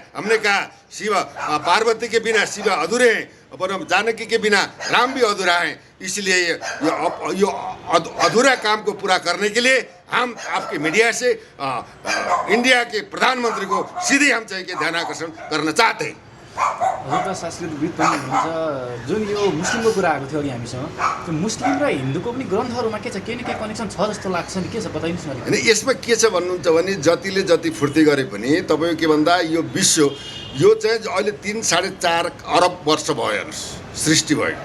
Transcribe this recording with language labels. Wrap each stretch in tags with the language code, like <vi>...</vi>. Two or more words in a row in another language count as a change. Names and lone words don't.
<hi>हमने कहा शिव पार्वती के बिना शिव अधूरे हैं, और जानकी के बिना राम भी अधूरा हैं। इसलिए ये अधूरा काम को पूरा करने के लिए हम आपके मीडिया से इंडिया के प्रधानमंत्री को सीधे हम चाहिए ध्यान आकर्षण करना चाहते हैं।</hi> <ne>हजुर त संस्कृतविद पनि हुनुहुन्छ, जुन यो मुस्लिमको कुरा आएको थियो अघि हामीसँग, त्यो मुस्लिम र हिन्दूको पनि ग्रन्थहरूमा के छ, केही न केही कनेक्सन छ जस्तो लाग्छ नि, के छ बताइदिनुहोस् न अलिकति। होइन, यसमा के छ भन्नुहुन्छ भने जतिले जति फुर्ती गरे पनि तपाईँको के भन्दा यो विश्व यो चाहिँ अहिले 3-4.5 अरब वर्ष भयो हेर्नुहोस् सृष्टि भयो।</ne>